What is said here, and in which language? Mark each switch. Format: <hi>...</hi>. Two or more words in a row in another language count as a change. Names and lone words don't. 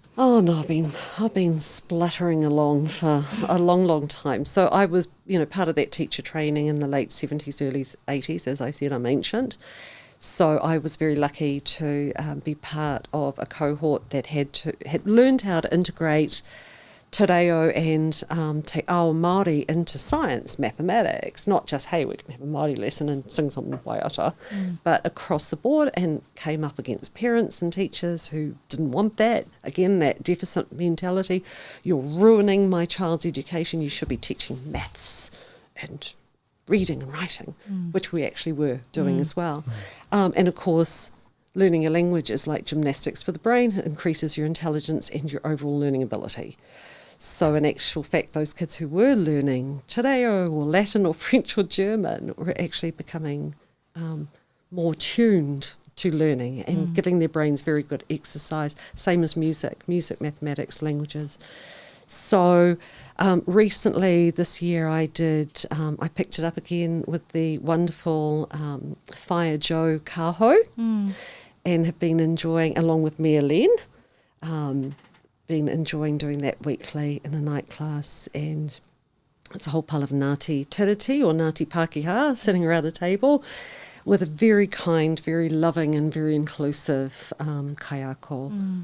<en>Oh no, I've been spluttering along for a long, long time. So I was, part of that teacher training in the late 70s, early 80s. As I said, I'm ancient. So I was very lucky to be part of a cohort that had learned how to integrate</en> <mi>te reo</mi> <en>and</en> <mi>te ao Māori</mi> <en>into science, mathematics, not just, hey, we're going to have a Māori lesson and sing some waiata, but across the board, and came up against parents and teachers who didn't want that. Again, that deficit mentality. You're ruining my child's education. You should be teaching maths and reading and writing, which we actually were doing as well. And of course, learning a language is like gymnastics for the brain. It increases your intelligence and your overall learning ability. So in actual fact, those kids who were learning</en> <mi>te reo</mi> <en>or Latin or French or German were actually becoming more tuned to learning and giving their brains very good exercise, same as music, mathematics, languages. So recently this year I picked it up again with the wonderful Whaia Joe Kaho, and have been enjoying, along with Mia Len, been enjoying doing that weekly in a night class, and it's a whole pile of</en> <mi>Ngāti Tiriti</mi> <en>or</en> <mi>Ngāti Pākehā</mi> <en>sitting around a table with a very kind, very loving and very inclusive kaiako.</en>